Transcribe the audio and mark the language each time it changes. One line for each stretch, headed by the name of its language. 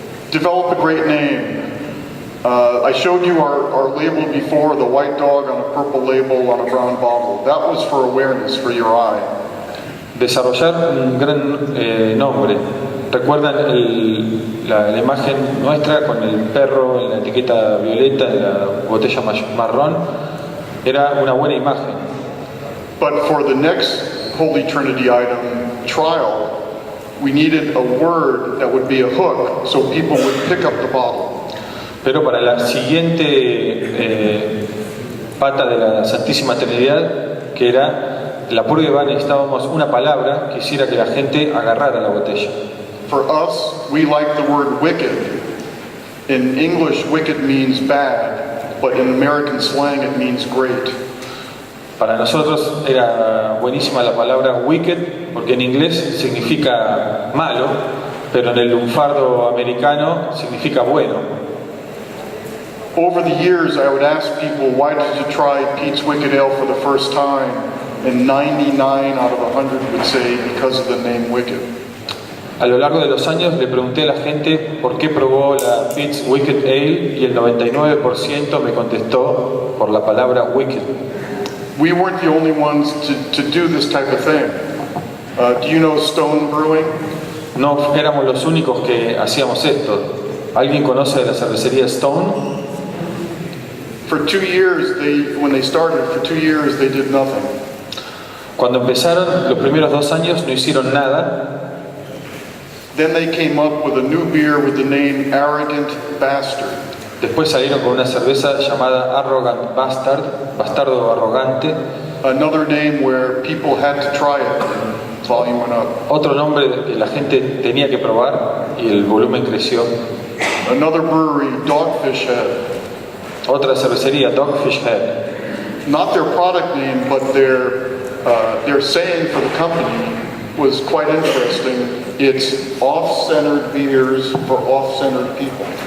English: Develop a great name. I showed you our label before, the white dog on a purple label on a brown bottle. That was for awareness, for your eye.
Spanish: Desarrollar un gran nombre. ¿Recuerdan la imagen nuestra con el perro en la etiqueta violeta en la botella marrón? Era una buena imagen.
English: But for the next Holy Trinity item, trial, we needed a word that would be a hook so people would pick up the bottle.
Spanish: Pero para la siguiente pata de la Santísima Trinidad, que era la prueba, necesitábamos una palabra que hiciera que la gente agarrara la botella.
English: For us, we like the word wicked. In English, wicked means bad, but in American slang it means great.
Spanish: Para nosotros era buenísima la palabra wicked, porque en inglés significa malo, pero en el lunfardo americano significa bueno.
English: Over the years, I would ask people, why did you try Pete's Wicked Ale for the first time? And 99 out of 100 would say, because of the name Wicked.
Spanish: A lo largo de los años le pregunté a la gente por qué probó la Pete's Wicked Ale y el 99% me contestó por la palabra wicked.
English: We weren't the only ones to do this type of thing. Do you know Stone Brewing?
Spanish: No éramos los únicos que hacíamos esto. ¿Alguien conoce de la cervecería Stone?
English: For 2 years, when they started, for 2 years they did nothing.
Spanish: Cuando empezaron, los primeros 2 años no hicieron nada.
English: Then they came up with a new beer with the name Arrogant Bastard.
Spanish: Después salieron con una cerveza llamada Arrogant Bastard, bastardo arrogante.
English: Another name where people had to try it and volume went up.
Spanish: Otro nombre que la gente tenía que probar y el volumen creció.
English: Another brewery, Dogfish Head.
Spanish: Otra cervecería, Dogfish Head.
English: Not their product name, but their saying for the company was quite interesting. It's off-centered beers for off-centered people.